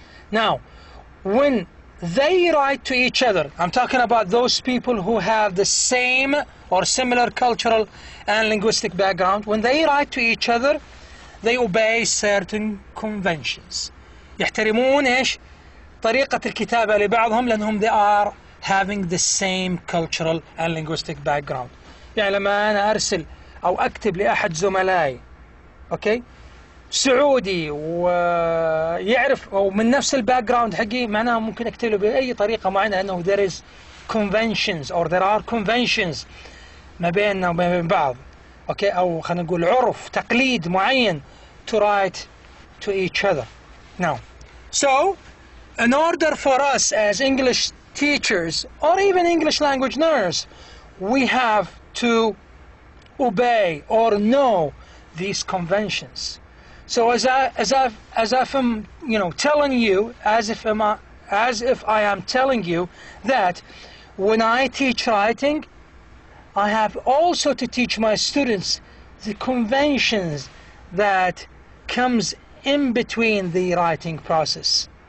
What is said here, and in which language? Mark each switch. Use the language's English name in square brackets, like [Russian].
[English] Now, when they write to each other, I'm talking about those people who have the same or similar cultural and linguistic background. When they write to each other, they obey certain conventions. [Arabic] يحترمون إيش؟ طريقة الكتابة لبعضهم لأنهم [English] they are having the same cultural and linguistic background. [Arabic] يعني لما أنا أرسل أو أكتب لأحد زملائي، أوكي، سعودي ويعرف أو من نفس الباك جراوند حقي، معناها ممكن أكتب له بأي طريقة معينة أنه [English] there is conventions or there are conventions [Arabic] ما بيننا وما بين بعض، أوكي، أو خلينا نقول عرف تقليد معين [English] to write to each other. Now, so in order for us as English teachers or even English language learners, we have to obey or know these conventions. So as if I'm, telling you, as if I am telling you that when I teach writing, I have also to teach my students the conventions that comes in between the writing process.